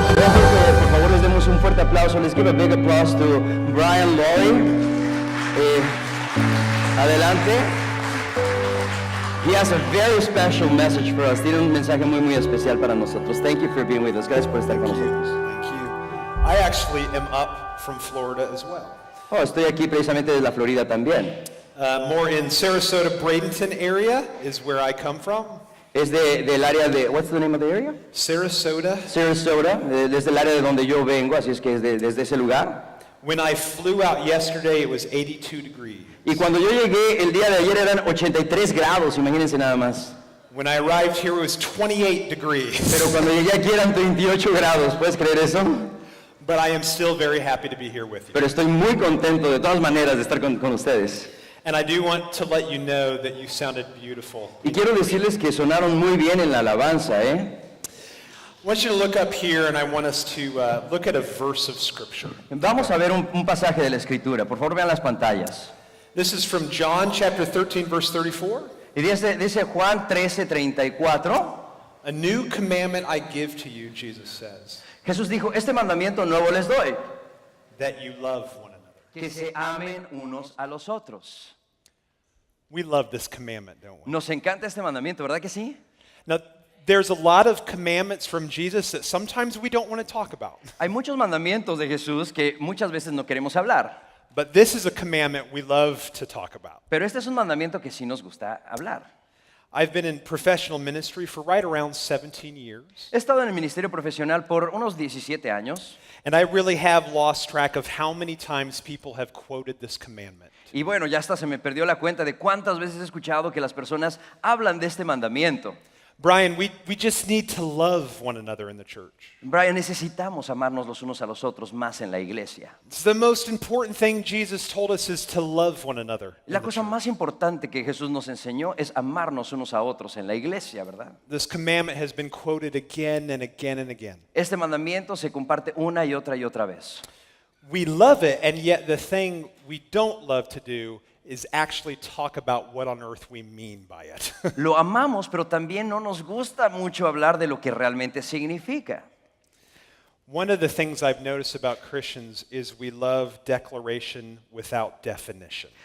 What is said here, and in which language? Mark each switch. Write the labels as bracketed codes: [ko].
[en] let's give a big applause to Brian Lowery. Adelante. He has a very special message for us. [es] Tiene un mensaje muy especial para nosotros. [en] Thank you for being with us. [es] Gracias por estar con nosotros. [en] Thank you. I actually am up from Florida as well. [es] Oh, estoy aquí precisamente desde la Florida también. [en] More in Sarasota, Bradenton area is where I come from. [es] Es del área de, [en] what's the name of the area? Sarasota. [es] Sarasota, desde el área de donde yo vengo, así es que es desde ese lugar. [en] When I flew out yesterday, it was 82 degrees. [es] Y cuando yo llegué el día de ayer eran 83 grados, imagínense nada más. [en] When I arrived here, it was 28 degrees. [es] Pero cuando llegué aquí eran 38 grados, ¿puedes creer eso? [en] But I am still very happy to be here with you. [es] Pero estoy muy contento de todas maneras de estar con ustedes. [en] And I do want to let you know that you sounded beautiful. [es] Y quiero decirles que sonaron muy bien en la alabanza, ¿eh? [en] I want you to look up here, and I want us to look at a verse of Scripture. [es] Vamos a ver un pasaje de la Escritura. Por favor, vean las pantallas. [en] This is from John chapter 13, verse 34. [es] Y dice Juan 13:34. [en] A new commandment I give to you, Jesus says, [es] Jesús dijo, este mandamiento nuevo les doy, [en] that you love one another. [es] que se amen unos a los otros. [en] We love this commandment, don't we? [es] Nos encanta este mandamiento, ¿verdad que sí? [en] Now, there's a lot of commandments from Jesus that sometimes we don't want to talk about. [es] Hay muchos mandamientos de Jesús que muchas veces no queremos hablar. [en] But this is a commandment we love to talk about. [es] Pero este es un mandamiento que sí nos gusta hablar. [en] I've been in professional ministry for right around 17 years. [es] He estado en el ministerio profesional por unos 17 años. [en] And I really have lost track of how many times people have quoted this commandment. [es] Y bueno, ya hasta se me perdió la cuenta de cuántas veces he escuchado que las personas hablan de este mandamiento. [en] Brian, we just need to love one another in the church. [es] Brian, necesitamos amarnos los unos a los otros más en la iglesia. [en] It's the most important thing Jesus told us is to love one another. [es] La cosa más importante que Jesús nos enseñó es amarnos unos a otros en la iglesia, ¿verdad? [en] This commandment has been quoted again and again and again. [es] Este mandamiento se comparte una y otra vez. [en] We love it, and yet the thing we don't love to do is actually talk about what on earth we mean by it. [es] Lo amamos, pero también no nos gusta mucho hablar de lo que realmente significa. [en] One of the things I've noticed about Christians is we love declaration without definition.